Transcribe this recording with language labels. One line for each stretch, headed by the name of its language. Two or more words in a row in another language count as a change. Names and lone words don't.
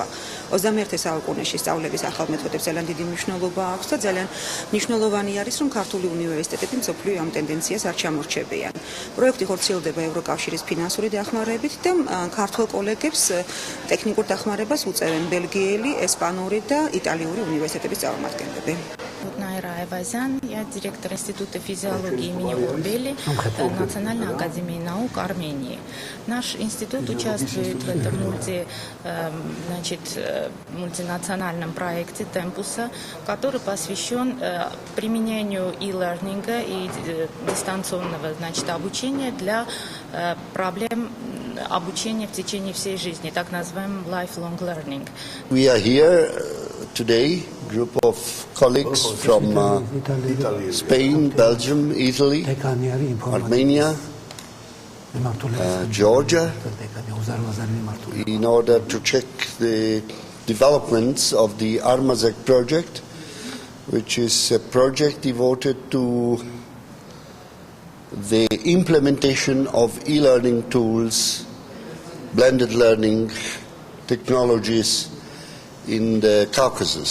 Georgian: 21 საუკუნეში სწავლების ახალ მეთოდებს ძალიან დიდი მნიშვნელობა აქვს და ძალიან მნიშვნელოვანი არის, რომ ქართული უნივერსიტეტები მსოფლიო ამ ტენდენციას არ ჩამორჩებიან. პროექტი ხორციელდება ევროკავშირის ფინანსური დახმარებით და ქართულ კოლეგებს ტექნიკურ დახმარებას უწევენ ბელგიელი, ესპანური და იტალიური უნივერსიტეტების წარმომადგენლები.
Russian: Найра Айвазян, я директор Института физиологии имени Урбели Национальной академии наук Армении. Наш институт участвует в этом мультинациональном проекте Темпуса, который посвящен применению e-learning и дистанционного обучения для проблем обучения в течение всей жизни, так называемый
English: lifelong learning. We are here today, group of colleagues from Spain, Belgium, Italy, Armenia, Georgia, in order to check the developments of the Armazek project, which is a project devoted to the implementation of e-learning tools, blended learning technologies in the Caucasus.